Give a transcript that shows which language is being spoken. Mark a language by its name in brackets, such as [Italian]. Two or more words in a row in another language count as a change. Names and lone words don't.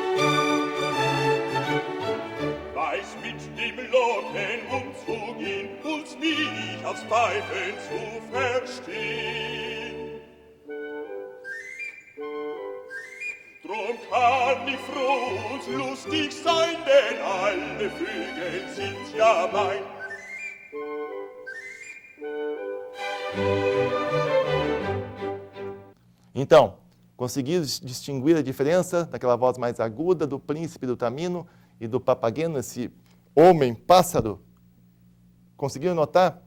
[German] Weiß mit dem Locken umzugehen und mich aufs Pfeifen zu verstehen. Drum kann ich froh und lustig sein, denn alle Vögel sind ja mein. [Portuguese] Então, conseguiram distinguir a diferença daquela voz mais aguda do príncipe do Tamino e do papageno, esse homem pássaro? Conseguiram notar?